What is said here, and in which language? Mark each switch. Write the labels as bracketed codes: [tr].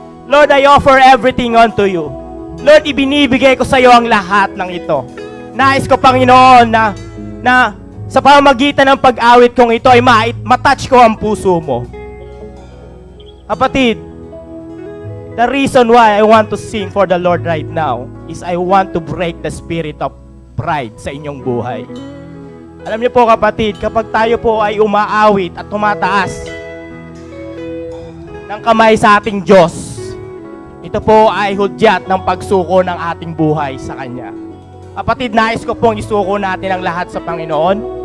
[en] Lord, I offer everything unto you. [tl] Lord, ibinibigay ko sa iyo ang lahat ng ito. Nais ko, Panginoon, na sa pamamagitan ng pag-awit kong ito ay matouch ko ang puso mo. [en] Kapatid, the reason why I want to sing for the Lord right now is I want to break the spirit of pride [tl] sa inyong buhay. Alam niyo po kapatid, kapag tayo po ay umaawit at tumataas ng kamay sa ating Diyos, ito po ay hudyat ng pagsuko ng ating buhay sa Kanya. Kapatid, nais ko pong isuko natin ang lahat sa Panginoon.